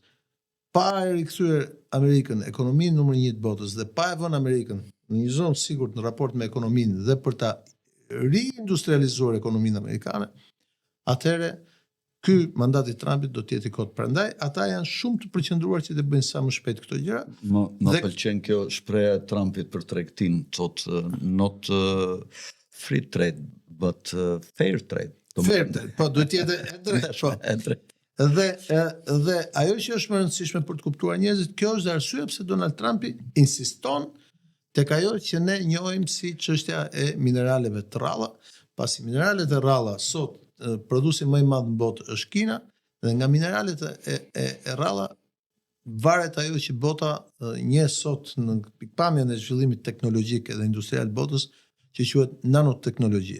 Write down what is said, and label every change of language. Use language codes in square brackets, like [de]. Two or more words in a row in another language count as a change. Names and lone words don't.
[sq] Pa e rikthyer Amerikën ekonominë numër 1 të botës dhe pa e vënë Amerikën në një zonë sigurt në raport me ekonominë dhe për ta riindustrializuar ekonominë amerikane, atëherë ky mandati i Trumpit do të jetë i kot. Prandaj ata janë shumë të përqendruar që të bëjnë sa më shpejt këto gjëra. Më pëlqen kjo shpreha e Trumpit për tregtin, thotë [en] not free trade but fair trade. Fair trade, [sq] po duhet të jetë e drejtë, po. E drejtë. Dhe ajo që është më e rëndësishme për të kuptuar njerëzit, kjo është arsye pse Donald Trumpi insiston tek ajo që ne njohim si çështja e mineraleve të rralla, pasi mineralet e rralla sot prodhuesi më i madh në botë është Kina dhe nga mineralet e rralla varet ajo që bota njeh sot në pikpamjen e zhvillimit teknologjik dhe industrial të botës, që quhet nanoteknologji.